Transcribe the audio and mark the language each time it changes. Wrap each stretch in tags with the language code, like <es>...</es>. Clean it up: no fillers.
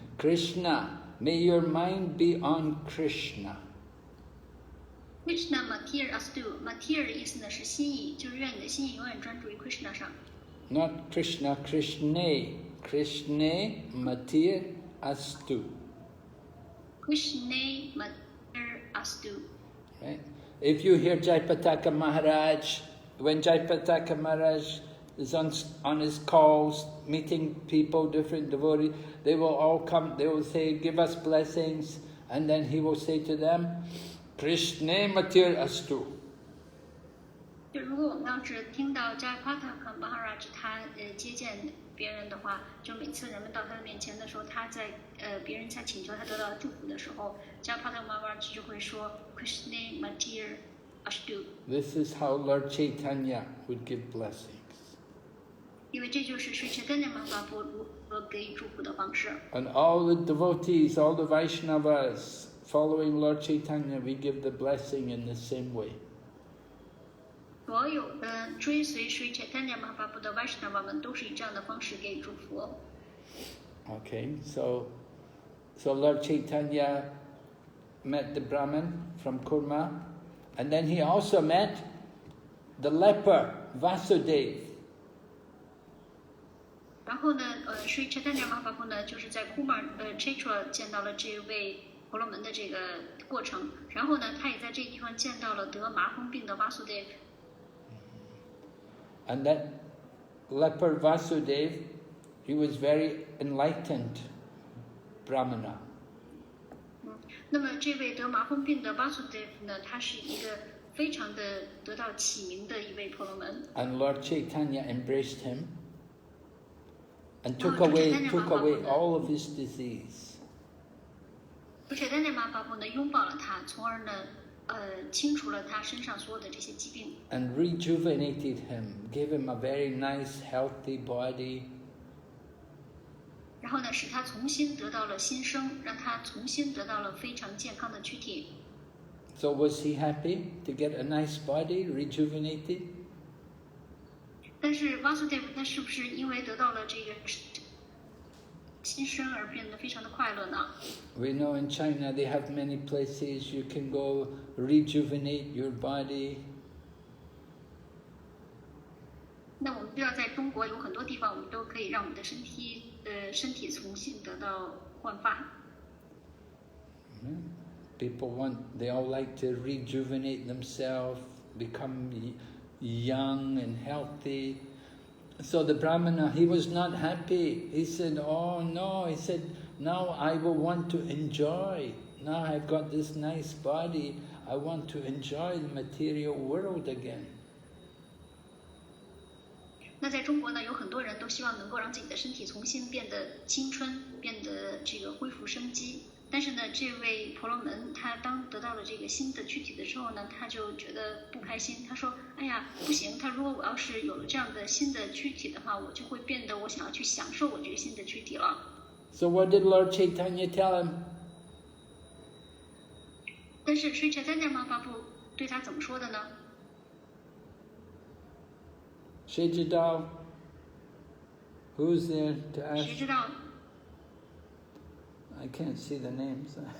<en>Krishna, may your mind be on Krishna.</en> <sa>Krishna Matir Astu Matir</sa> <zh>意思呢是心意，就是愿你的心意永远专注于 Krishna 上。</zh> <en>Not Krishna, Krishna.</en> <sa>Krishna Matir Astu. Krishna Matir Astu.</sa> <en>Right? If you hear Jaipataka Maharaj, when Jaipataka Maharaj is on his calls, meeting people, different devotees, they will all come, they will say, give us blessings, and then he will say to them,</en> <sa>Krishna Matir Astu.</sa> <zh>就如果我们要是听到 Jaipataka Maharaj 他接见别人的话，就每次人们到他的面前的时候，他在别人在请求他得到祝福的时候 ，Jaipataka Maharaj 就会说</zh> <sa>Krishna Matir Astu。</sa> <en>This is how Lord Chaitanya would give blessings.</en> <zh>因为这就是Sri Chaitanya Mahaprabhu 如何给予祝福的方式。</zh> <en>And all the devotees, all the Vaishnavas following Lord Chaitanya, we give the blessing in the same way.</en> <zh>所有的追随Sri Chaitanya Mahaprabhu 的 Vaishnava 们都是以这样的方式给予祝福。</zh> <en>Okay, so Lord Chaitanya met the Brahmin from Kurma, and then he also met the leper, Vasudeva.</en> <zh>然后呢，Sri Chaitanya Mahaprabhu 呢，就是在 Kumar Kshetra 见到了这位婆罗门的这个过程，然后呢，他也在这个地方见到了得麻风病的 Vasudeva。</zh> <en>And that leper Vasudeva, he was very enlightened Brahmana.</en> <zh>那么这位得麻风病的 Vasudeva 呢，他是一个非常的得到启明的一位婆罗门。</zh> <en>And Lord Chaitanya embraced him and took away all of his disease.</en> <zh>Chaitanya Mahaprabhu 呢拥抱了他，从而呢清除了他身上所有的这些疾病。</zh> <en>And rejuvenated him, gave him a very nice, healthy body.</en> <zh>然后呢，使他重新得到了新生，让他重新得到了非常健康的躯体。</zh> <en>So was he happy to get a nice body, rejuvenated?</en> <zh>但是 Vasudeva 他是不是因为得到了这个新生而变得非常的快乐呢？</zh> <en>We know in China they have many places you can go rejuvenate your body.</en> <zh>那我们知道，在中国有很多地方，我们都可以让我们的身体重新得到焕发。</zh> <en>People they all like to rejuvenate themselves, become young and healthy. So the Brahmana, he was not happy. He said, oh no, he said, now I will want to enjoy. Now I've got this nice body, I want to enjoy the material world again.</en> <zh>那在中国呢，有很多人都希望能够让自己的身体重新变得青春，变得这个恢复生机。但是呢，这位婆罗门他当得到了这个新的躯体的时候呢，他就觉得不开心。他说：“哎呀，不行！他如果我要是有了这样的新的躯体的话，我就会变得我想要去享受我这个新的躯体了。”</zh> <en>So what did Lord Chaitanya tell him?</en> <zh>但是Sri Chaitanya Mahaprabhu对他怎么说的呢？</zh> <en>Shejadal, Who's there to</en> <zh>谁</zh> <en>ask?</en> <zh>知道？</zh> <en>I can't see the names.</en>